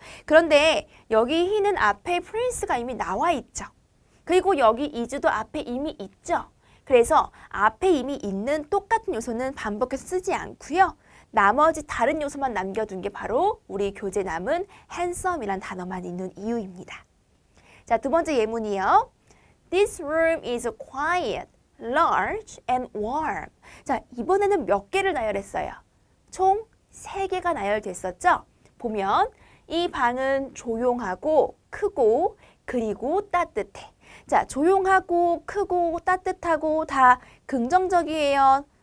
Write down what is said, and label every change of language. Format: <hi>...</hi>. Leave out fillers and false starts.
<ko>그런데 여기 he는 앞에 prince가 이미 나와 있죠. 그리고 여기 is도 앞에 이미 있죠. 그래서 앞에 이미 있는 똑같은 요소는 반복해서 쓰지 않고요. 나머지 다른 요소만 남겨둔 게 바로 우리 교재 남은 handsome이란 단어만 있는 이유입니다. 자, 두 번째 예문이요.</ko> <en>This room is quiet, large and warm.</en> <ko>자, 이번에는 몇 개를 나열했어요? 총 3개가 나열됐었죠? 보면 이 방은 조용하고 크고 그리고 따뜻해. 자, 조용하고 크고 따뜻하고 다 긍정적이에요?</ko>